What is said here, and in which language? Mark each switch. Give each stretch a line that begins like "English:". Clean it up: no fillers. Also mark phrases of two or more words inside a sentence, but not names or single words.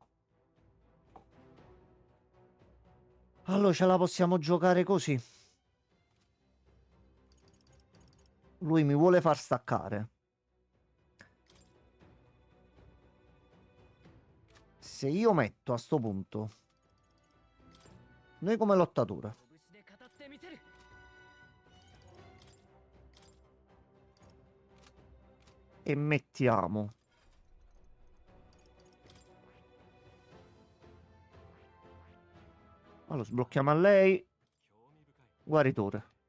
Italian: Allora ce la possiamo giocare così. Lui mi vuole far staccare. Se io metto a sto punto noi come lottatura
Japanese: 拳で語ってみせる
Italian: e mettiamo allora sblocchiamo a lei guaritore.